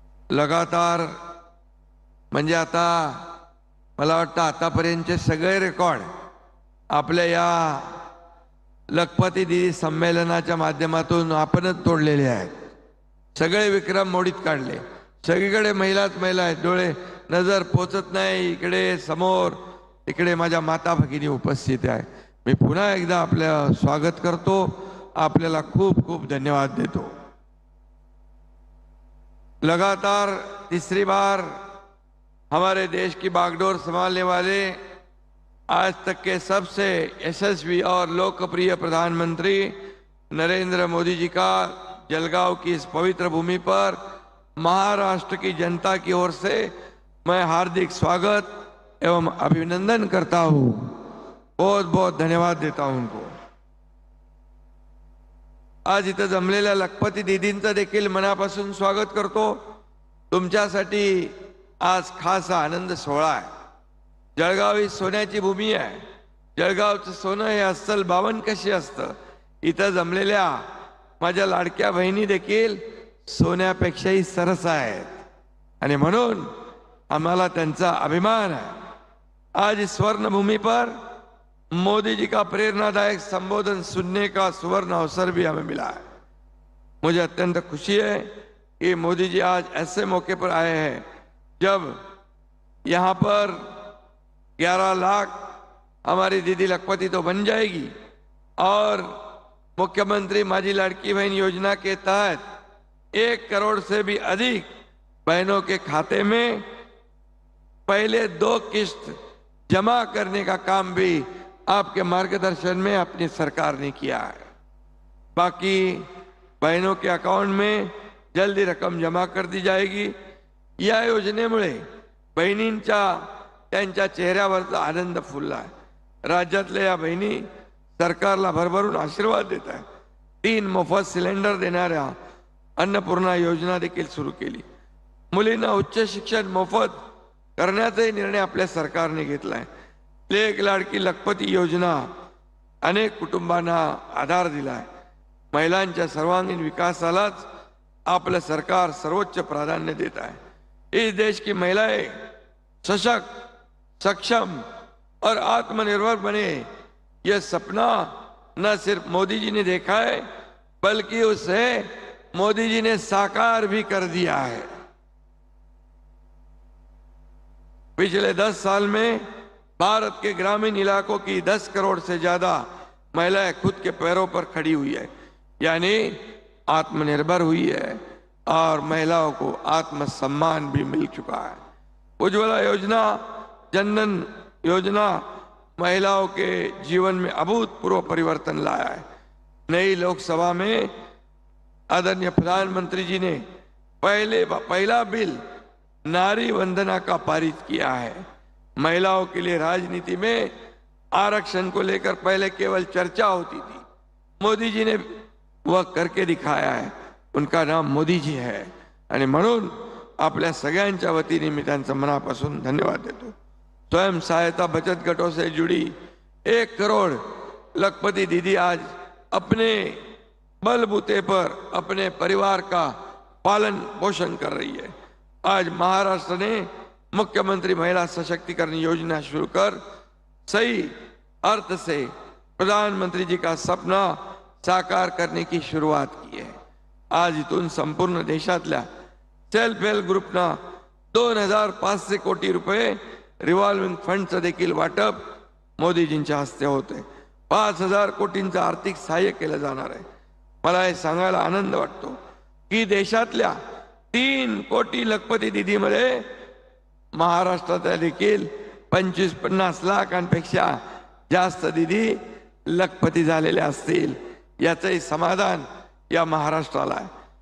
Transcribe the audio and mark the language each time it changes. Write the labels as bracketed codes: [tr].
[mr] लगातार म्हणजे आता मला वाटतं आतापर्यंतचे सगळे रेकॉर्ड आपल्या या लखपती दीदी संमेलनाच्या माध्यमातून आपणच तोडलेले आहेत। सगळे विक्रम मोडीत काढले। सगळीकडे महिलाच महिला आहेत, डोळे नजर पोचत नाही इकडे समोर, इकडे माझ्या माता भगिनी उपस्थित आहे। मी पुन्हा एकदा आपलं स्वागत करतो, आपल्याला खूप खूप धन्यवाद देतो। [hi] लगातार तीसरी बार हमारे देश की बागडोर संभालने वाले आज तक के सबसे यशस्वी और लोकप्रिय प्रधानमंत्री नरेंद्र मोदी जी का जलगांव की इस पवित्र भूमि पर महाराष्ट्र की जनता की ओर से मैं हार्दिक स्वागत एवं अभिनंदन करता हूं। बहुत बहुत धन्यवाद देता हूं उनको। [mr] आज इथं जमलेल्या लखपती दीदींचं देखील मनापासून स्वागत करतो। तुमच्यासाठी आज खास हा आनंद सोहळा आहे. जळगाव ही सोन्याची भूमी आहे. जळगावचं सोनं हे अस्सल 52 कशी असतं. इथं जमलेल्या माझ्या लाडक्या बहिणी देखील सोन्यापेक्षाही सरस आहेत आणि म्हणून आम्हाला त्यांचा अभिमान है. [hi] आज इस स्वर्ण भूमि पर मोदी जी का प्रेरणादायक संबोधन सुनने का सुवर्ण अवसर भी हमें मिला है. मुझे अत्यंत खुशी है कि मोदी जी आज ऐसे मौके पर आए हैं जब यहाँ पर 11 लाख हमारी दीदी लखपति तो बन जाएगी और मुख्यमंत्री माझी लाड़की बहन योजना के तहत 1 करोड़ से भी अधिक बहनों के खाते में पहले 2 किस्त जमा करने का काम भी आपके मार्गदर्शन में अपनी सरकार ने किया है. बाकी बहनों के अकाउंट में जल्दी रक्कम जमा कर दी जाएगी. या योजनेमुळे बहिणींच्या त्यांच्या चेहऱ्यावरचा आनंद फुलला आहे. राज्यातल्या या बहिणी सरकारला भरभरून आशीर्वाद देत आहेत. 3 मोफत सिलेंडर देणाऱ्या अन्नपूर्णा योजना देखील सुरू केली. मुलींना उच्च शिक्षण मोफत करण्याचाही निर्णय आपल्या सरकारने घेतलाय. लेक लाडकी लखपती योजना अनेक कुटुंबांना आधार दिलाय. महिलांच्या सर्वांगीण विकासालाच आपलं सरकार सर्वोच्च प्राधान्य देत आहे. इस देश की महिलाएं सशक्त, सक्षम और आत्मनिर्भर बने, यह सपना न सिर्फ मोदी जी ने देखा है बल्कि उसे मोदी जी ने साकार भी कर दिया है. पिछले 10 साल में भारत के ग्रामीण इलाकों की 10 करोड़ से ज्यादा महिलाएं खुद के पैरों पर खड़ी हुई है, यानी आत्मनिर्भर हुई है और महिलाओं को आत्मसम्मान भी मिल चुका है. उज्ज्वला योजना, जनधन योजना महिलाओं के जीवन में अभूतपूर्व परिवर्तन लाया है. नई लोकसभा में आदरणीय प्रधानमंत्री जी ने पहला बिल नारी वंदना का पारित किया है. महिलाओं के लिए राजनीति में आरक्षण को लेकर पहले केवल चर्चा होती थी. मोदी जी ने वह करके दिखाया है. उनका नाम मोदी जी है [mr] आणि म्हणून आपल्या सगळ्यांच्या वतीने मी त्यांचा मनापासून धन्यवाद देतो. [hi] स्वयं सहायता बचत गटों से जुड़ी 1 करोड़ लखपति दीदी आज अपने बलबूते पर अपने परिवार का पालन पोषण कर रही है. आज महाराष्ट्र ने मुख्यमंत्री महिला सशक्तिकरण योजना शुरू कर सही अर्थ से प्रधानमंत्री जी का सपना साकार करने की शुरुआत की है. [mr] आज इथून संपूर्ण देशातल्या सेल्फ हेल्प ग्रुपना 2500 कोटी रुपये रिव्हॉल्विंग फंडचं देखील वाटप मोदीजींच्या हस्ते होते. 5000 कोटींचं आर्थिक सहाय्य केलं जाणार आहे. मला हे सांगायला आनंद वाटतो की देशातल्या 3 कोटी लखपती दीदीमध्ये महाराष्ट्रातल्या देखील 25-50 लाखांपेक्षा जास्त दीदी लखपती झालेल्या असतील याचंही समाधान या महाराष्ट्राला आहे.